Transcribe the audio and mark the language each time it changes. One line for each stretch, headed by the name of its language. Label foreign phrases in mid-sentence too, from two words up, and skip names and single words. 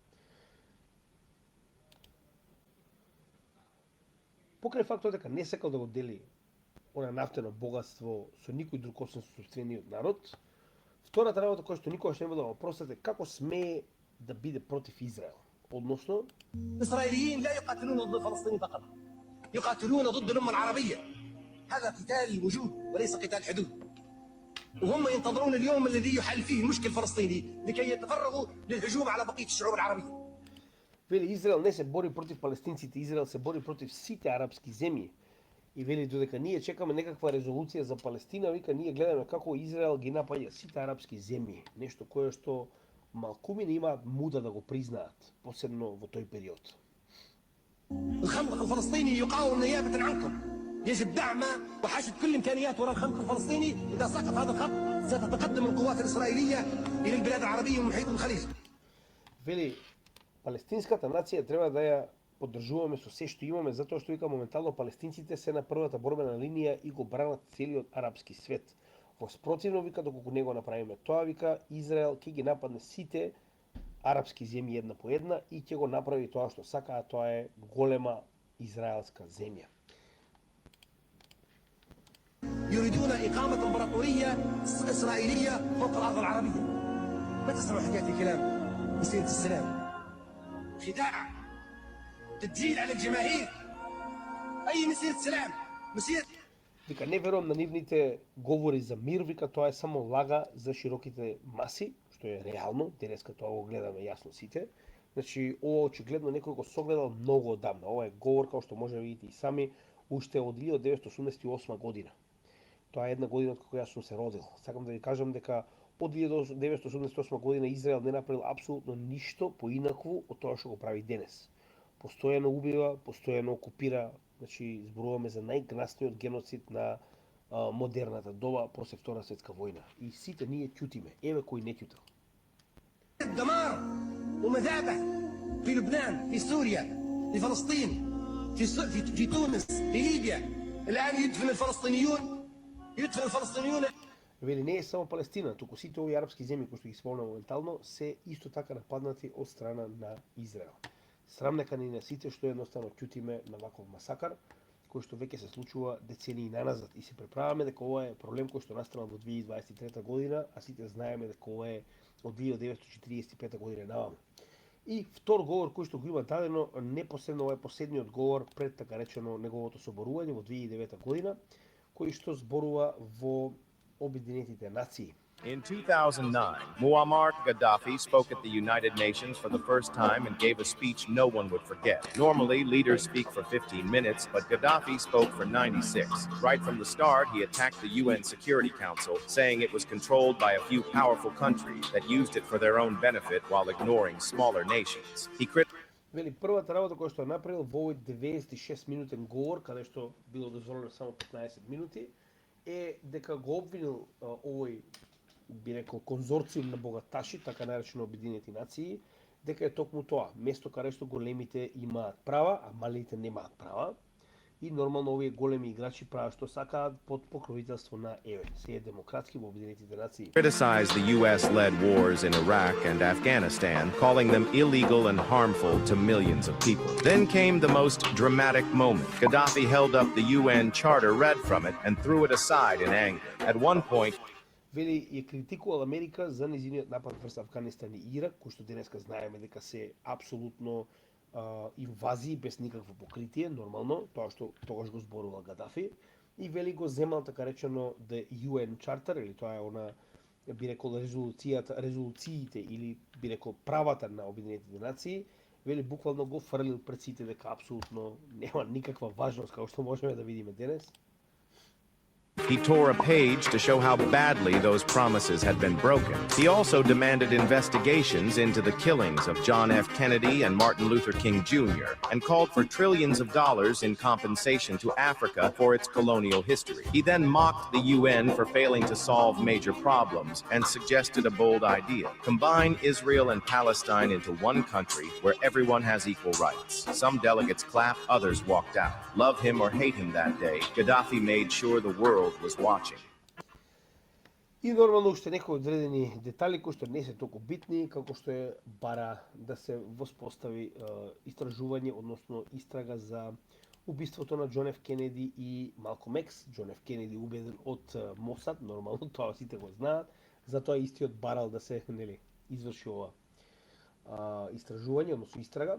Macedonian: Покрај фактот дека не сакал да го дели она нафтено богатство со никој друг освен со сопствениот народ, втората работа која што никогаш нема да го простите, како смее да биде против Израел. Односно,
Arabic: الإسرائيليين لا يقاتلون ضد فلسطين فقط، يقاتلون ضد الأمة العربية. هذا قتال الوجود وليس قتال حدود. وهم ينتظرون اليوم الذي يحل فيه المشكل الفلسطيني لكي يتفرغوا للهجوم على بقية الشعوب العربية.
Macedonian: вели Израел не се бори против палестинците, Израел се бори против сите арапски земји. И вели додека ние чекаме некаква резолуција за Палестина, вика ние гледаме како Израел ги напаѓа сите арапски земји, нешто кое што малкумини имаат муда да го признаат, посебно во тој период.
Arabic: الخندق الفلسطيني يقاوم نيابة عنكم. يجب دعمه وحشد كل الامكانيات وراء الخندق الفلسطيني. اذا سقط هذا الخط ستتقدم القوات الاسرائيليه الى البلاد العربيه ومحيط الخليج.
Macedonian: Вели палестинската нација треба да ја поддржуваме со се што имаме, затоа што вика моментално палестинците се на првата борбена линија и го бранат целиот арапски свет. Во спротивно, вика, доколку не го направиме тоа, вика, Израел ќе ги нападне сите арапски земји една по една и ќе го направи тоа што сака, а тоа е голема израелска земја.
Arabic: يريدون إقامة إمبراطورية إسرائيلية فوق الأرض العربية. ما تسمع حكاية الكلام مسيرة السلام. خداع، تدجيل على الجماهير. أي مسيرة سلام؟ مسيرة
Macedonian: Вика, не верувам на нивните говори за мир, вика, тоа е само лага за широките маси, што е реално, денеска тоа го гледаме јасно сите. Значи, ова очигледно некој го согледал многу одамна. Ова е говор, како што може да видите и сами, уште од 1988 година. Тоа е една година од кога јас сум се родил. Сакам да ви кажам дека од 1988 година Израел не направил апсолутно ништо поинакво од тоа што го прави денес. Постојано убива, постојано окупира, значи зборуваме за најгнасниот геноцид на модерната доба после Втора светска војна. И сите ние ќутиме, еве кој не ќутел.
Arabic: دمار ومذابح في لبنان، في سوريا، في فلسطين، في تونس، في ليبيا. الآن يدفن الفلسطينيون
Macedonian: Вели не е само Палестина, туку сите овие арапски земји кои што ги спомнам моментално се исто така нападнати од страна на Израел. Срам нека ни на сите што едноставно ќутиме на ваков масакар кој што веќе се случува децении наназад и се преправаме дека ова е проблем кој што настана во 2023 година, а сите знаеме дека ова е од 1945 година наваму. И втор говор кој што го има дадено непосредно, ова е последниот говор пред така речено неговото соборување во 2009 година, кој што зборува во Обединетите нации.
English: In 2009, Muammar Gaddafi spoke at the United Nations for the first time and gave a speech no one would forget. Normally, leaders speak for 15 minutes, but Gaddafi spoke for 96. Right from the start, he attacked the UN Security Council, saying it was controlled by a few powerful countries that used it for their own benefit while ignoring smaller nations. He
Macedonian: Вели, првата работа која што направил во овој 96 минутен говор, каде што било дозволено само 15 минути, е дека го обвинил овој, би рекол, конзорциум на богаташи, така наречено Обединети нации, дека е токму тоа, место каде што големите имаат права, а малите немаат права. И нормално овие големи играчи прават што сакаат под покровителство на ЕВЕ, се е демократски во Обединетите нации.
English: criticized the US-led wars in Iraq and Afghanistan, calling them illegal and harmful to millions of people. Then came the most dramatic moment. Gaddafi held up the UN charter read from it and threw it aside in anger. At one point,
Macedonian: Вели, ја критикувал Америка за незиниот напад врз Афганистан и Ирак, кој што денеска знаеме дека се апсолутно инвазии без никакво покритие, нормално, тоа што тогаш го зборувал Гадафи, и вели го земал така речено
English: the UN Charter,
Macedonian: или тоа е она, би рекол, резолуциите или би рекол правата на Обединетите нации, вели буквално го фрлил пред сите дека апсолутно нема никаква важност како што можеме да видиме денес.
English: he tore a page to show how badly those promises had been broken. He also demanded investigations into the killings of John F. Kennedy and Martin Luther King Jr. and called for trillions of dollars in compensation to Africa for its colonial history. He then mocked the UN for failing to solve major problems and suggested a bold idea: combine Israel and Palestine into one country where everyone has equal rights. Some delegates clapped, others walked out. Love him or hate him that day, Gaddafi made sure the world was watching.
Macedonian: И нормално уште некои одредени детали кои што не се толку битни, како што е бара да се воспостави истражување, односно истрага за убиството на Џон Ф. Кенеди и Малком Екс. Џон Ф. Кенеди убеден од Мосад, нормално тоа сите го знаат, затоа истиот барал да се изврши ова истражување, односно истрага.